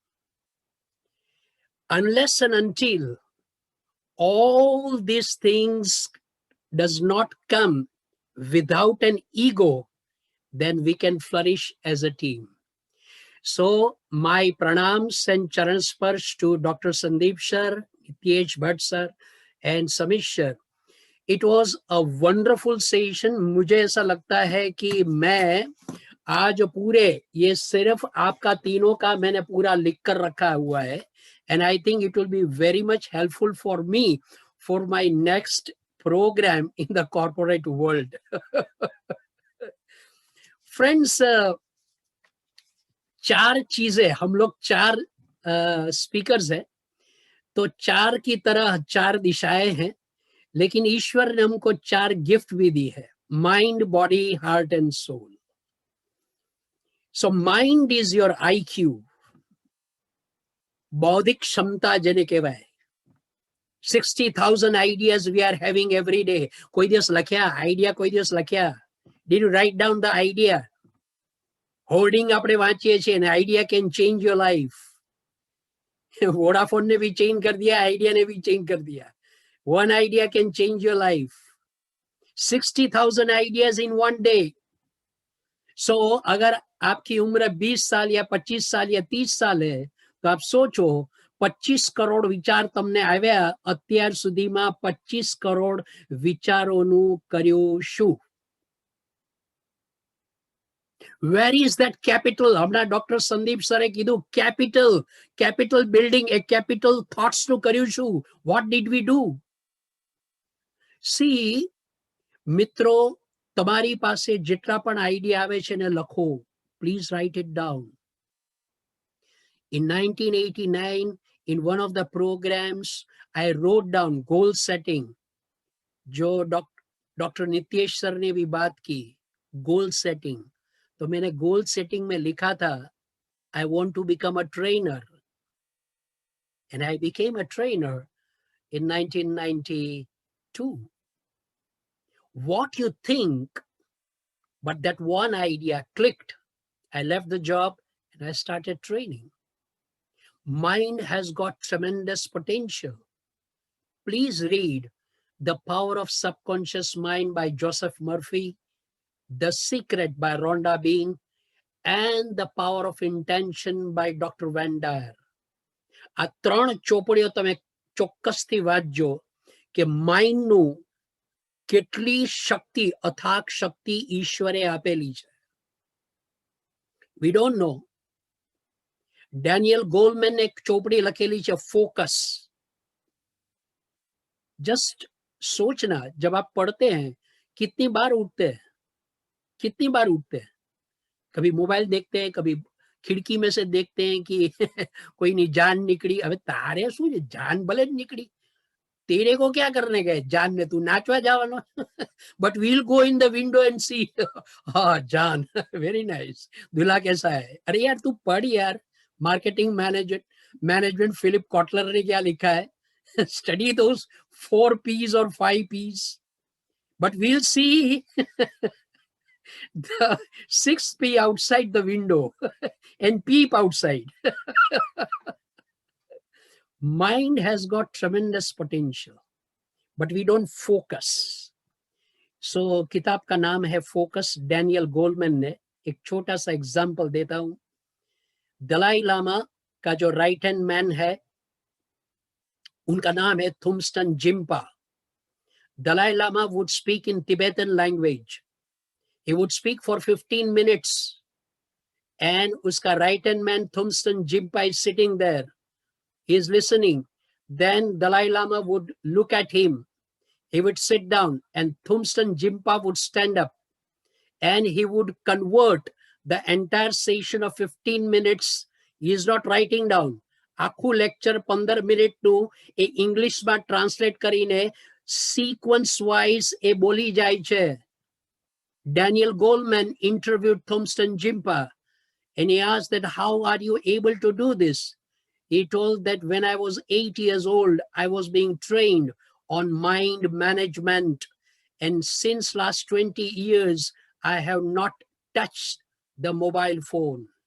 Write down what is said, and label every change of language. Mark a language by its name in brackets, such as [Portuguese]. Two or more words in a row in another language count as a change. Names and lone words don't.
[English] Unless and until all these things does not come without an ego, then we can flourish as a team. So my pranams and [Hindi] चरण स्पर्श [English] to Dr. Sandeep sir, Nitesh Bhatt sir and Samish sir. It was a wonderful session. [Hindi] मुझे ऐसा लगता है कि मैं आज पूरे ये सिर्फ आपका तीनों का मैंने पूरा लिख कर रखा हुआ है. [English] And I think it will be very much helpful for me for my next program in the corporate world. Friends, [Hindi] चार चीजें, हम लोग चार स्पीकर्स हैं, तो चार की तरह चार दिशाएं हैं, लेकिन ईश्वर ने हमको चार गिफ्ट भी दी है, [English] mind, body, heart and soul. So mind is your IQ, [Hindi] बौद्धिक क्षमता [Gujarati] જેને કહેવાય. [English] 60,000 ideas we are having every day. [Gujarati] કોઈ દિવસ લખ્યા આઈડિયા? કોઈ દિવસ લખ્યા? [English] Did you write down the idea? [Gujarati] હોર્ડિંગ આપણે વાંચીએ છીએ ને [English] idea can change your life. [Hindi] વોડાફોન ને भी चेंज कर दिया, आइडिया ने भी चेंज कर दिया. [English] One idea can change your life. 60,000 ideas in one day. [Hindi] So अगर आपकी उम्र 20 साल या 25 साल या 30 साल है, तो आप सोचो 25 करोड़ विचार [Gujarati] તમને આવ્યા. અત્યાર સુધીમાં 25 કરોડ વિચારોનું કર્યું શું? [English] Where is that capital? [Gujarati] હમણાં ડોક્ટર સંદીપ સરે કીધું [English] capital building, a capital thoughts [Gujarati] નું કર્યું શું? [English] What did we do? See, [Gujarati] મિત્રો, તમારી પાસે જેટલા પણ આઈડિયા આવે છે ને લખો. [English] Please write it down. In 1989, in one of the programs, I wrote down goal setting. [Hindi] जो डॉक्टर नितेश सर ने भी बात की, [English] goal setting. [Hindi] तो मैंने [English] goal setting [Hindi] में लिखा था, [English] I want to become a trainer. And I became a trainer in 1992. What you think, but that one idea clicked. I left the job and I started training. Mind has got tremendous potential. Please read The Power of Subconscious Mind by Joseph Murphy, The Secret by Rhonda Byrne, and The Power of Intention by Dr. Van Dyer. [Gujarati] આ ત્રણ ચોપડીઓ તમે ચોક્કસથી વાંચજો કે માઇન્ડનું કેટલી શક્તિ, અથાક શક્તિ ઈશ્વરે આપેલી છે. [English] We don't know. [Gujarati] ડેનિયલ ગોલમેન એક ચોપડી લખેલી છે, ફોકસ. [Hindi] जस्ट सोचना, जब आप पढ़ते हैं कितनी बार उठते हैं, कभी मोबाइल देखते हैं, कभी खिड़की में से देखते हैं कि कोई नहीं जान निकली. अब [Gujarati] તારે શું જાન ભલે નીકળી, [Hindi] तेरे को क्या करने गए जान में, [Gujarati] તું નાચવા જવાનો. [English] But we'll go in the window and see, [Hindi] हाँ जान, [English] very nice, [Hindi] दूल्हा कैसा है. अरे यार तू पढ़ यार, [English] marketing management [Hindi] फिलिप कॉटलर ने क्या लिखा है. [English] Study those 4 P's or 5 P's. But we'll see the 6th P outside the window and peep outside. Mind has got tremendous potential, but we don't focus. [Hindi] So किताब का नाम है फोकस, डैनियल गोलमैन ने. एक छोटा सा एग्जाम्पल देता हूं. दलाई लामा का जो [English] right hand man [Hindi] है, उनका नाम है थुमस्टन जिम्पा. [English] Dalai Lama would speak in Tibetan language. He would speak for 15 minutes and uska right hand man Thumston Jimpa is sitting there. He is listening. Then Dalai Lama would look at him. He would sit down and Thumston Jimpa would stand up and he would convert the entire session of 15 minutes. He is not writing down. [Gujarati] આખું lecture 15 મિનિટનું એ ઇંગ્લિશમાં ટ્રાન્સલેટ કરીને [English] sequence wise [Gujarati] એ બોલી જાય છે. [English] Daniel Goleman interviewed Thumston Jimpa and he asked that how are you able to do this? He told that when I was 8 years old, I was being trained on mind management. And since last 20 years, I have not touched the mobile phone.